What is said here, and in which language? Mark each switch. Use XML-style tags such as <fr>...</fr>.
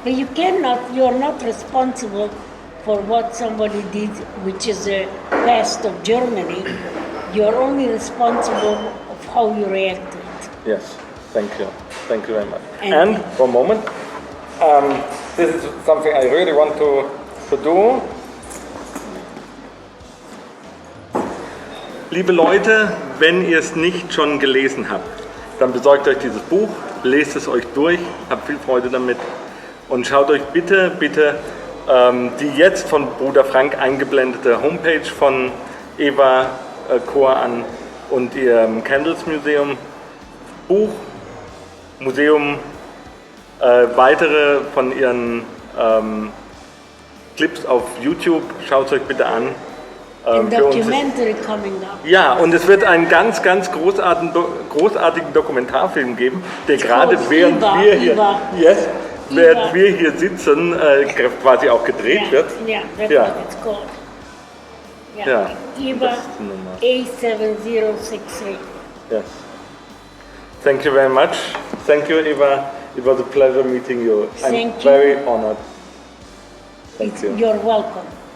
<en>But you're not responsible for what somebody did, which is the past of Germany. You're only responsible of how you react to it. Yes, thank you. Thank you very much. And for a moment, this is something I really want to do.</en> <de>Liebe Leute, wenn ihr es nicht schon gelesen habt, dann besorgt euch dieses Buch, lest es euch durch, habt viel Freude damit und schaut euch bitte die jetzt von Bruder Frank eingeblendete Homepage von Eva Kor an und ihrem Candles Museum, Buch, Museum, weitere von ihren Clips auf YouTube, schaut es euch bitte an.</de> <en>Documentary coming up.</en> <de>Ja, und es wird einen ganz, ganz großartigen Dokumentarfilm geben, der gerade während wir hier sitzen, quasi auch gedreht wird.</de> <en>Yeah, that's what it's called. Yeah. Eva A7063. Yes. Thank you very much. Thank you, Eva. It was a pleasure meeting you. Thank I'm you. very honored. Thank you. You're welcome.</en>